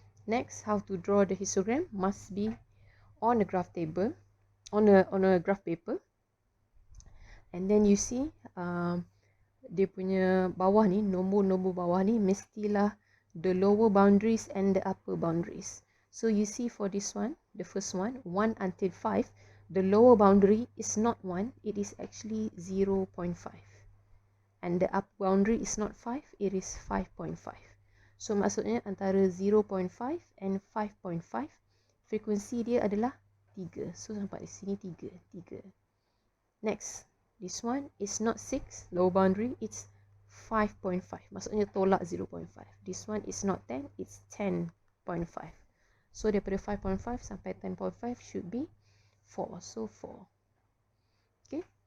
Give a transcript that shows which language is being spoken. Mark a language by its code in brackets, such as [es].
[en] Next, how to draw the histogram must be on a graph table, on a graph paper, and then you see [ms] dia punya bawah ni, nombor-nombor bawah ni mestilah [en] the lower boundaries and the upper boundaries. So you see for this one, the first one, 1 until 5, the lower boundary is not 1, it is actually 0.5. And the upper boundary is not 5, it is 5.5. [ms] So maksudnya antara 0.5 and 5.5, frekuensi dia adalah 3. So sampai di sini 3. [en] Next, this one is not 6, lower boundary, it's 5.5. [ms] Maksudnya tolak 0.5. [en] This one is not 10, it's 10.5. So [ms] daripada 5.5 sampai 10.5 [en] should be 4. So 4. Okay.